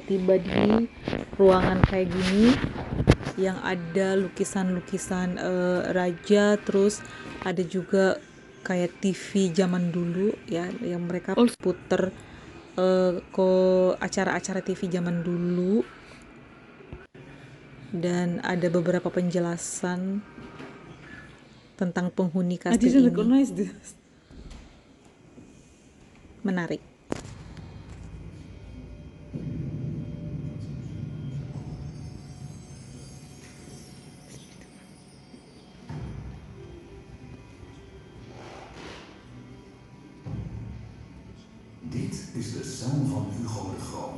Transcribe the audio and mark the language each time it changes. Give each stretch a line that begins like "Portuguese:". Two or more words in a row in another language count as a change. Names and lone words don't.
Indonesian: tiba di ruangan kayak gini yang ada lukisan-lukisan raja, terus ada juga kayak TV zaman dulu ya, yang mereka puter acara-acara TV zaman dulu. Dan ada beberapa penjelasan tentang penghuni kastil ini. Menarik.
Dutch: Dit is de cel van Hugo de Groot.